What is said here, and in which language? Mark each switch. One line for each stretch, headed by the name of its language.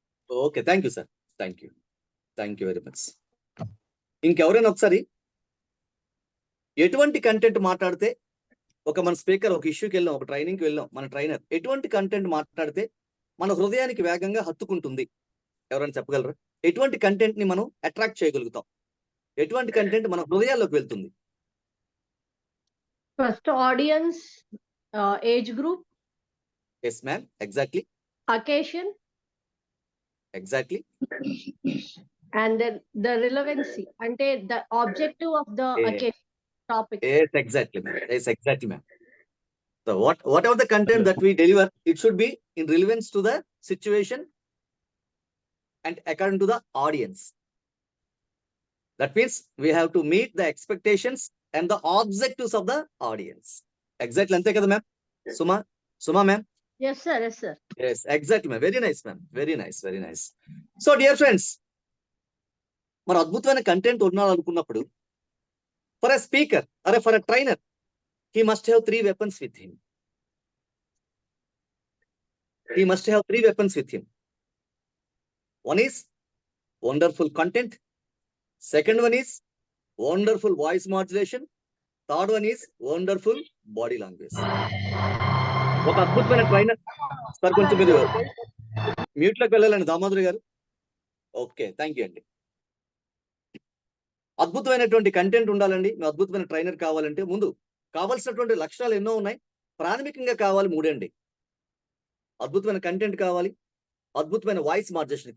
Telugu: Okay, thank you sir, thank you, thank you very much. ఇంకెవరైనా ఒకసారి ఎటువంటి content మాట్లాడితే ఒక మన స్పీకర్ ఒక ఇష్యూకి వెళ్ళాం, ఒక ట్రైనింగ్కి వెళ్ళాం, మన ట్రైనర్ ఎటువంటి కంటెంట్ మాట్లాడితే మన హృదయానికి వేగంగా హత్తుకుంటుంది? ఎవరైనా చెప్పగలరా? ఎటువంటి కంటెంట్ ని మనం అట్రాక్ట్ చేయగలుగుతాం? ఎటువంటి కంటెంట్ మన హృదయాల్లోకి వెళ్తుంది?
English: First audience, age group, yes ma'am, exactly, occasion, exactly. and then the relevancy. Ante the objective of the Yeah. occasion topic. Yes, exactly, ma'am. Yes, exactly, ma'am. So whatever the content that we deliver, it should be in relevance to the situation and according to the audience. That means we have to meet the expectations and the objectives of the audience. Exactly,
Telugu: ante kada
English: ma'am? Suma ma'am? Yes, sir. Yes, sir. Yes, exactly, ma'am. Very nice, ma'am. Very nice, very nice. So, dear friends,
Telugu: మన అద్భుతమైన content ఉండాలనుకున్నప్పుడు
English: For a speaker అరే for a trainer he must have 3 weapons with him. He must have 3 weapons with him. One is wonderful content. Second one is wonderful voice modulation. Third one is wonderful body language.
Telugu: ఒక అద్భుతమైన trainer sir, కొంచెం మీరు mute లోకి వెళ్ళాలండి దామోదర్ గారు. Okay, thank you అండి. అద్భుతమైనటువంటి content ఉండాలండి. మీ అద్భుతమైన ట్రైనర్ కావాలంటే ముందు కావాల్సినటువంటి లక్షణాలు ఎన్నో ఉన్నాయి. ప్రాథమికంగా కావాలి 3 అండి. అద్భుతమైన కంటెంట్ కావాలి, అద్భుతమైన వాయిస్ మాడ్యులేషన్.